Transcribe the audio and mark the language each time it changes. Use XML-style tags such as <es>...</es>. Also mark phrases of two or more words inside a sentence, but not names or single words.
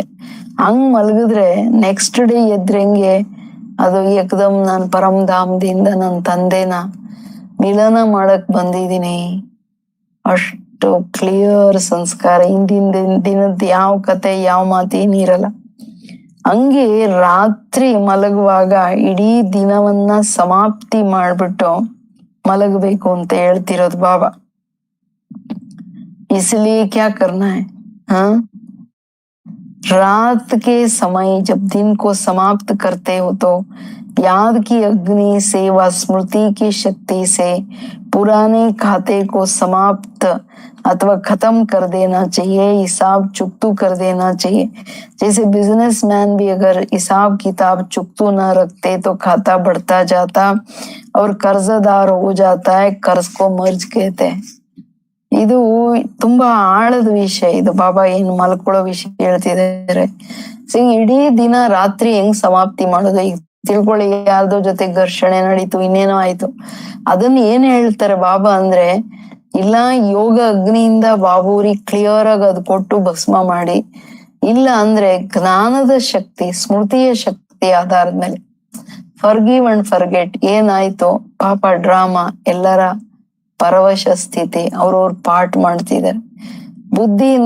<kn>ಹಂಗ್ ಮಲಗಿದ್ರೆ</kn> <en>next day</en> <kn>ಎದ್ರಂಗೆ ಅದು ಏಕದಮ್ ನಾನ್ ಪರಮಧಾಮದಿಂದ ನನ್ನ ತಂದೆನ ಮಿಲನ ಮಾಡಕ್ ಬಂದಿದ್ದೀನಿ, ಅಷ್ಟು ಕ್ಲಿಯರ್ ಸಂಸ್ಕಾರ. ಹಿಂದಿನ ದಿನದ ಯಾವ ಕತೆ ಯಾವ ಮಾತೇನಿರಲ್ಲ. ಹಂಗೆ ರಾತ್ರಿ ಮಲಗುವಾಗ ಇಡೀ ದಿನವನ್ನ ಸಮಾಪ್ತಿ ಮಾಡ್ಬಿಟ್ಟು ಮಲಗಬೇಕು ಅಂತ ಹೇಳ್ತಿರೋದು ಬಾಬಾ.</kn> <hi>इसलिए क्या करना है, हाँ, रात के समय जब दिन को समाप्त करते हो तो याद की अग्नि से व स्मृति की शक्ति से पुराने खाते को समाप्त अथवा खत्म कर देना चाहिए, हिसाब चुक्तू कर देना चाहिए. जैसे बिजनेसमैन भी अगर हिसाब किताब चुक्तू न रखते तो खाता बढ़ता जाता और कर्जदार हो जाता है. कर्ज को मर्ज कहते हैं.</hi> <kn>ಇದು ತುಂಬಾ ಆಳದ ವಿಷಯ. ಇದು ಬಾಬಾ ಏನು ಮಲ್ಕೊಳ್ಳೋ ವಿಷಯ ಹೇಳ್ತಿದ್ದಾರೆ. ಇಡೀ ದಿನ ರಾತ್ರಿ ಹೆಂಗ್ ಸಮಾಪ್ತಿ ಮಾಡೋದು, ಈಗ ತಿಳ್ಕೊಳ್ಳಿ, ಯಾರ್ದೋ ಜೊತೆ ಘರ್ಷಣೆ ನಡೀತು, ಇನ್ನೇನೋ ಆಯ್ತು, ಅದನ್ನ ಏನ್ ಹೇಳ್ತಾರೆ ಬಾಬಾ ಅಂದ್ರೆ, ಇಲ್ಲ ಯೋಗ ಅಗ್ನಿಯಿಂದ ಬಾಬೂರಿಗೆ ಕ್ಲಿಯರ್ ಆಗಿ ಅದು ಕೊಟ್ಟು ಭಸ್ಮ ಮಾಡಿ, ಇಲ್ಲ ಅಂದ್ರೆ ಜ್ಞಾನದ ಶಕ್ತಿ ಸ್ಮೃತಿಯ ಶಕ್ತಿ ಆಧಾರದ ಮೇಲೆ</kn> <en>forgive and forget,</en> <kn>ಏನಾಯ್ತು ಪಾಪ ಡ್ರಾಮಾ ಎಲ್ಲರ ಪರವಶ ಸ್ಥಿತಿ, ಅವ್ರವ್ರ ಪಾಠ ಮಾಡ್ತಿದ್ದಾರೆ ಬುದ್ಧಿಯಿಂದ.</kn>